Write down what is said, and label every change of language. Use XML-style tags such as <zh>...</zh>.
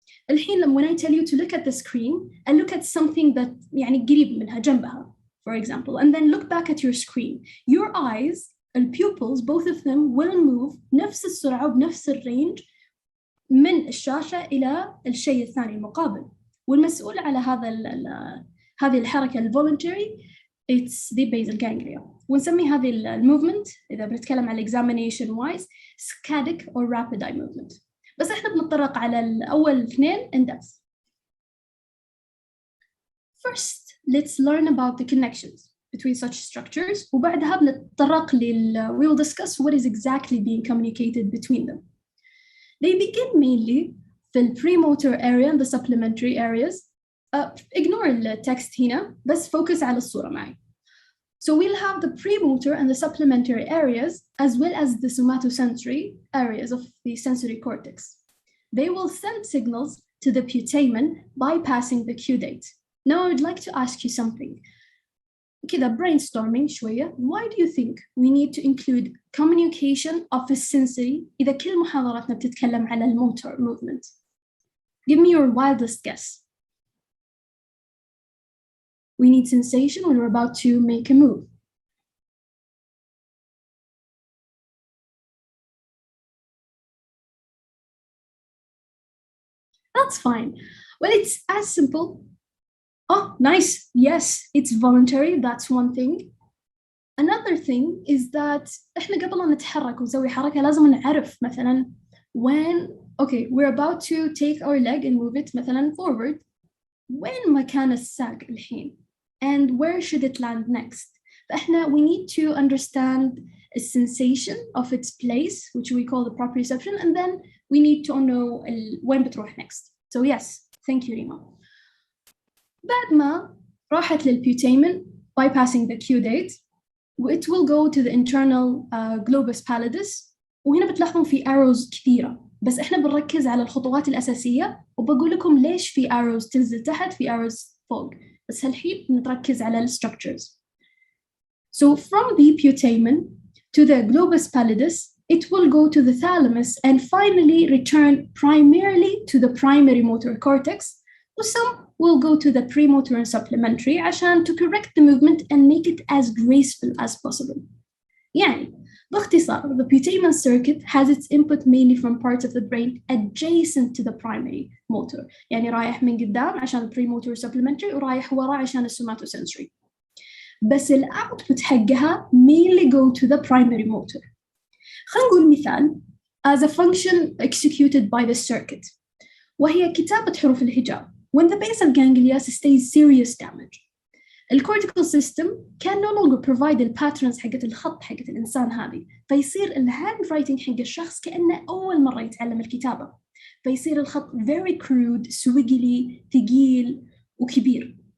<en>الحين when I tell you to look at the screen and look at something that يعني قريب منها جنبها, for example, and then look back at your screen, your eyes, the pupils, both of them will move نفس السرعة وبنفس الرينج من الشاشة إلى الشيء الثاني المقابل.</en> <ar>والمسؤول على هذه الحركة ال</ar> <en>voluntary it's the basal ganglia.</en> <ar>ونسمي هذه الموفمنت إذا بنتكلم على</ar> <en>examination wise saccadic or rapid eye movement.</en> <ar>بس إحنا بنتطرق على الأول اثنين</ar> <en>in depth. First, let's learn about the connections between such structures.</en> <ar>وبعدها بنتطرق</ar> <en>we will discuss what is exactly being communicated between them. They begin mainly في premotor area and the supplementary areas. Ignore the text</en> <ar>هنا, بس focus على الصورة معي.</ar> <en>So we'll have the premotor and the supplementary areas as well as the somatosensory areas of the sensory cortex. They will send signals to the putamen bypassing the caudate. Now I would like to ask you something.</en> <ar>كده brainstorming شوية.</ar> <en>Why do you think we need to include communication of the sensory</en> <ar>إذا كل محاضراتنا بتتكلم على</ar> <en>الموtor movement? Give me your wildest guess. We need sensation when we're about to make a move. That's fine. Well, it's as simple. Oh, nice. Yes, it's voluntary. That's one thing. Another thing is that</en> <ar>إحنا قبل أن نتحرك ونسوي حركة لازم نعرف مثلاً</ar> <en>when, okay, we're about to take our leg and move it مثلاً forward.</en> <ar>When مكان الساق الحين?</ar> <en>And where should it land next? فإحنا we need to understand a sensation of its place, which we call the proprioception, and then we need to know when</en> <ar>بتروح</ar> <en>next. So yes, thank you, Rima.</en> <ar>بعد ما راحت</ar> <en>للputamen bypassing the caudate, it will go to the internal globus pallidus.</en> <ar>وهنا بتلاحظون في arrows كثيرة, بس إحنا بنركز على الخطوات الأساسية وبقول لكم ليش في arrows تنزل تحت في arrows فوق. بس هالحين نتركز على structures.</ar> <en>So from the putamen to the globus pallidus, it will go to the thalamus and finally return primarily to the primary motor cortex. Some will go to the premotor and supplementary عشان to correct the movement and make it as graceful as possible.</en> <ar>يعني باختصار,</ar> <en>the putamen circuit has its input mainly from parts of the brain adjacent to the primary motor.</en> <ar>يعني رايح من قدام عشان premotor supplementary ورايح ورا عشان somatosensory.</ar> <en>بس output حقها mainly go to the primary motor.</en> <ar>خلينا نقول مثال</ar> <en>as a function executed by the circuit,</en> <ar>وهي كتابة حروف الهجاء.</ar> <en>When the basal ganglia sustains serious damage, the cortical system can no longer provide the patterns</en> <ar>حقت الخط حقت الإنسان هذه, فيصير الهاند رايتنج حق الشخص كأنه أول مرة يتعلم الكتابة, فيصير الخط</ar> <en>very crude, swiggly,</en> <ar>ثقيل وكبير.</ar>